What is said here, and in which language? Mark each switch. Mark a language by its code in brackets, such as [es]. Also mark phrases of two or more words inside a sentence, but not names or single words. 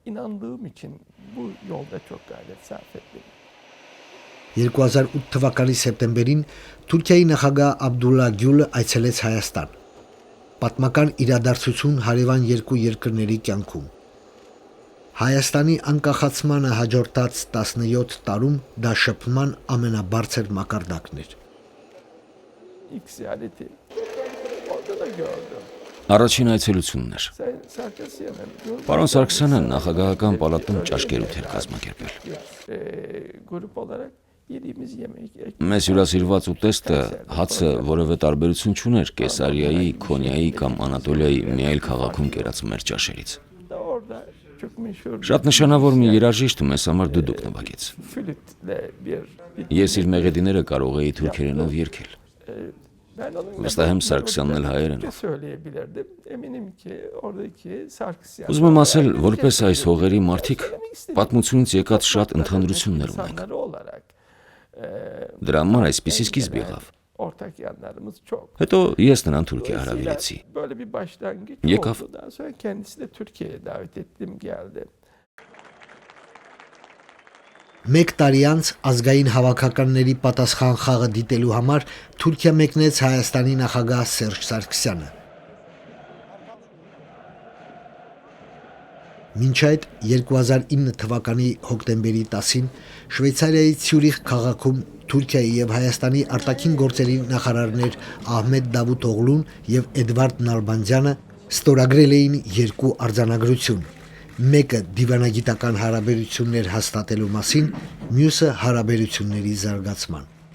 [hy] 2008 թվականի սեպտեմբերին Թուրքիայի նախագահ Աբդուլլա Գյուլը այցելեց Հայաստան։ Պատմական իրադարձություն հարևան երկու երկրների կյանքում։ Հայաստանի անկախացմանը հաջորդած 17 տարում դա շփման ամենաբարձր մակարդակն էր։ Առաջին այցելությունն էր։ Պարոն Սարգսյանը նախագահական պալատում ճաշկերութ էր կազմակերպել։ [tr] yediğimiz yemek. [hy] Մեզ հյուրասիրված ուտեստը հացը որևէ տարբերություն չուներ Կեսարիայի, Քոնիայի կամ Անատոլիայի մի այլ քաղաքում կերած մեր ճաշերից։ [tr] Orada çok meşhur. [hy] Շատ նշանավոր մի երաժիշտ մեզ համար դուդուկ նվագեց։ [tr] Flütle bir [hy] Ես իր մեղեդիները կարող էի թուրքերենով երգել։ [tr] ben onun [hy] Վստահ եմ Սարգսյանն էլ հայերենով։ [tr] söyleyebilirdim. Eminim ki oradaki Sarkisyan. [hy] Ուզում եմ ասել, որպես այս հողերի մարդիկ պատմությունից եկած շատ ընդհանրություններ ունենք։ [tr] olarak [hy] Դրա համար այսպիսի սկիզբ եղավ։ [tr] ortak yanlarımız çok. [hy] Հետո ես նրան Թուրքիա հրավիրեցի։ [tr] Böyle bir başlangıç Yekaf. oldu. Daha sonra kendisi de Türkiye'ye davet ettim geldi. [hy] Մեկ տարի անց ազգային հավաքականների պատասխան խաղը դիտելու համար Թուրքիա մեկնեց Հայաստանի նախագահ Սերժ Սարգսյանը։ Մինչ այդ 2009 թվականի հոկտեմբերի 10-ին Շվեյցարիայի Ցյուրիխ քաղաքում Թուրքիայի եւ Հայաստանի արտաքին գործերի նախարարներ Ահմեդ Դավութօղլուն եւ Էդվարդ Նալբանդյանը ստորագրել էին երկու արձանագրություն։ Մեկը դիվանագիտական հարաբերություններ հաստատելու մասին, մյուսը հարաբերությունների զարգացման։